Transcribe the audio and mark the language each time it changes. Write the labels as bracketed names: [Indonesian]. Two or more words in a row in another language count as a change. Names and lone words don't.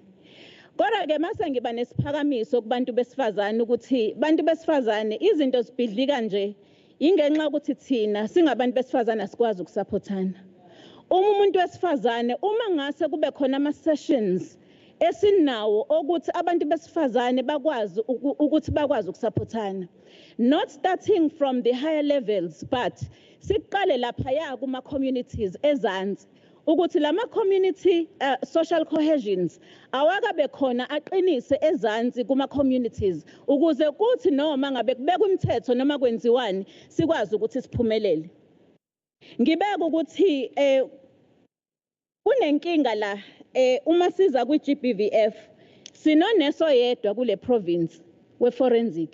[Zulu] Kodwa ke mase ngiba nesiphakamiso kubantu besifazane ukuthi bantu besifazane izinto zibhidlika nje ingenxa ukuthi thina singabantu besifazane asikwazi ukusupportana. Umuntu wesifazane uma ngase kube khona ama-sessions esinawo ukuthi abantu besifazane bakwazi ukuthi bakwazi ukusupportana, [English] not starting from the higher levels but [Zulu] siqale lapha kuma communities ezansi ukuthi lama [English] community social cohesions [Zulu] awakabe khona aqinise ezansi kuma communities ukuze kuthi noma ngabe kubeka umthetho noma kwenziwani sikwazi ukuthi siphumelele. Ngibeka ukuthi kunenkinga la uma siza kwi-GBVF sinoneso yedwa kule province we-forensic.